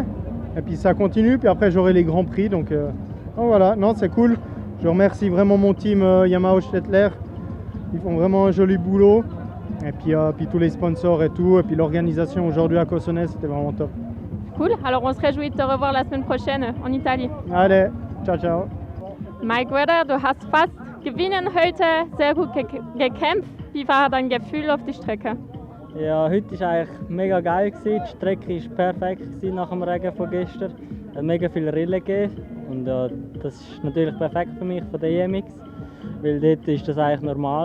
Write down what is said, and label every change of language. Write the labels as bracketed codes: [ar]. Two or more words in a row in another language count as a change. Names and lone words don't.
[fr] Et puis ça continue, puis après j'aurai les grands prix, donc voilà, non c'est cool. Je remercie vraiment mon team Yamaha Stettler, ils font vraiment un joli boulot. Et puis tous les sponsors et tout, et puis l'organisation aujourd'hui à Cossonay, c'était vraiment top. Cool, alors on se réjouit de te revoir la semaine prochaine en Italie. Allez, ciao. [de] Mike Werder, du hast fast gewinnen heute, sehr gut gekämpft. Wie war dein Gefühl auf die Strecke? Ja, heute war eigentlich mega geil. Die Strecke war perfekt nach dem Regen von gestern. Es hat mega viele Rillen gegeben. Und das ist natürlich perfekt für mich von der EMX, weil dort ist das eigentlich normal.